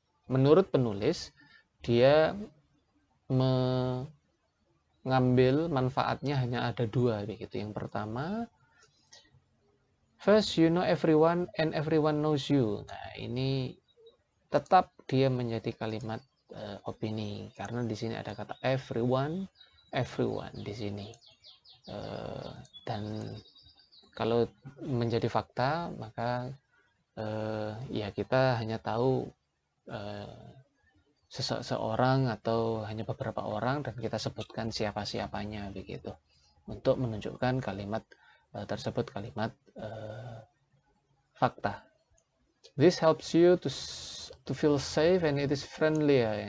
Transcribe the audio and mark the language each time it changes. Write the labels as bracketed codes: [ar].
[id] Menurut penulis, dia mengambil manfaatnya hanya ada dua begitu. Yang pertama, [en] first you know everyone and everyone knows you. [id] Nah, ini tetap dia menjadi kalimat opini karena di sini ada kata everyone di sini. Dan kalau menjadi fakta maka ya kita hanya tahu seseorang atau hanya beberapa orang dan kita sebutkan siapa-siapanya begitu untuk menunjukkan kalimat tersebut kalimat fakta. [en] This helps you to feel safe and it is friendly ya.